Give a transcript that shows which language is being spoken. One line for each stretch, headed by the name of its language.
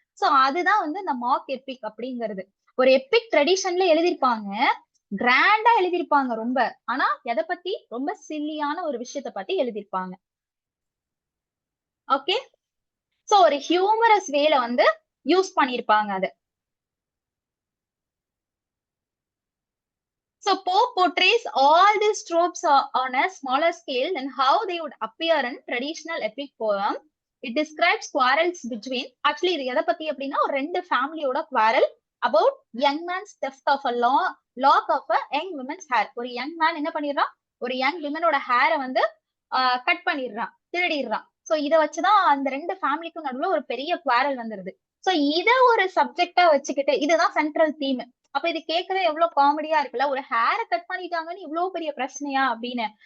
Tamil: So அதுதான் வந்து இந்த மாக் எப்பிக் அப்படிங்கிறது. ஒரு எப்பிக் ட்ரெடிஷன்ல எழுதிருப்பாங்க, கிராண்டா எழுதிருப்பாங்க ரொம்ப. ஆனா எதை பத்தி? ரொம்ப சில்லியான ஒரு விஷயத்த பத்தி எழுதிருப்பாங்க. ஓகே, சோ ஒரு ஹியூமரஸ் வேல வந்து யூஸ் பண்ணிருப்பாங்க அது.
English: So Pope portrays all these tropes on a smaller scale than how they would appear in traditional epic poem. It describes quarrels between, actually
Tamil: இது எதை பத்தி அப்படின்னா ஒரு ரெண்டு ஃபேமிலியோட
English: quarrel about young man's theft of a lock of a young woman's hair.
Tamil: ஒரு young man என்ன பண்ணிடுறான், ஒரு யங் விமனோட ஹேரை வந்து கட் பண்ணிடுறான், திருடிடுறான். சோ இதை வச்சுதான் அந்த ரெண்டு ஃபேமிலிக்கும் நடுவுல ஒரு பெரிய குவாரல் வந்துருது. சோ இத ஒரு சப்ஜெக்டா வச்சுக்கிட்டு, இதுதான் சென்ட்ரல் தீம். அப்ப இது கேட்கவே எவ்வளவு காமெடியா இருக்குல்ல, ஒரு ஹேரை கட் பண்ணிட்டாங்கன்னு இவ்வளவு பெரிய பிரச்சனையா அப்படின்னு.